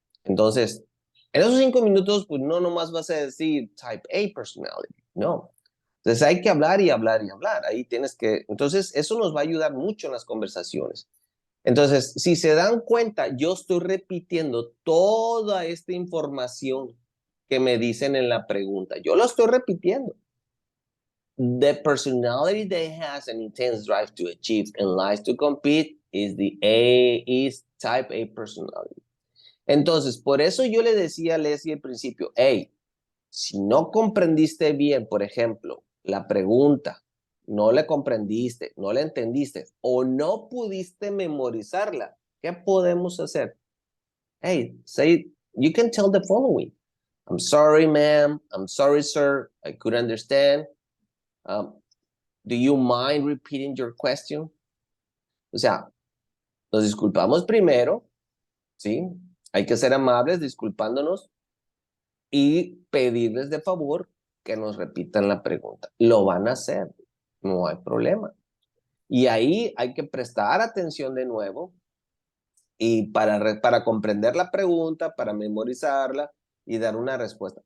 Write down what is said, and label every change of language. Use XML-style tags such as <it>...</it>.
<es>Entonces, en esos 5 minutos, pues no nomás vas a decir</es> <en>type A personality,</en> <es>no. Entonces hay que hablar y hablar y hablar. Ahí tienes que, entonces eso nos va a ayudar mucho en las conversaciones. Entonces, si se dan cuenta, yo estoy repitiendo toda esta información que me dicen en la pregunta. Yo lo estoy repitiendo.</es> <en>The personality that has an intense drive to achieve and likes to compete is type A personality.</en> <es>Entonces, por eso yo le decía a Leslie al principio, hey, si no comprendiste bien, por ejemplo, la pregunta, no la comprendiste, no la entendiste o no pudiste memorizarla, ¿qué podemos hacer?</es> <en>Hey, say, you can tell the following. I'm sorry, ma'am. I'm sorry, sir. I couldn't understand. Um, do you mind repeating your question?</en> <es>O sea, nos disculpamos primero, ¿sí? Hay que ser amables disculpándonos y pedirles de favor que nos repitan la pregunta. Lo van a hacer, no hay problema. Y ahí hay que prestar atención de nuevo y para comprender la pregunta, para memorizarla y dar una respuesta.</es>